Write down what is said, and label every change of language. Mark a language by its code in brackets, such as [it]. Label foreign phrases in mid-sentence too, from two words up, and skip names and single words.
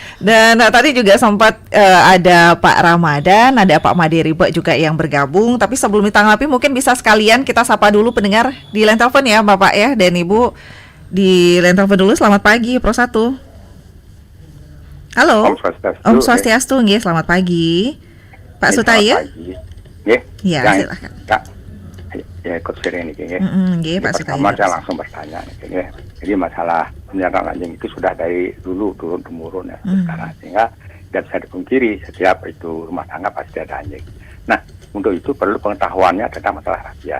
[id] Dan tadi juga sempat ada Pak Ramadan, ada Pak Made Riba juga yang bergabung. Tapi sebelum ditanggapi mungkin bisa sekalian kita sapa dulu pendengar di line telepon ya, Bapak ya dan Ibu di line telepon dulu. Selamat pagi, Pro 1. Halo. [ban] Om Swastiastu, nggih, [id] selamat pagi. Pak Sutaya? Nggih. Ya, silakan. Kak, ya ikut sering ini nggih. Nggih, Pak Sutaya. Pertama saya langsung bertanya nggih. Jadi masalah pemeliharaan anjing itu sudah dari dulu turun temurun ya sekarang, sehingga tidak bisa dipungkiri setiap itu rumah tangga pasti ada anjing. Nah, untuk itu perlu pengetahuannya tentang masalah rabies.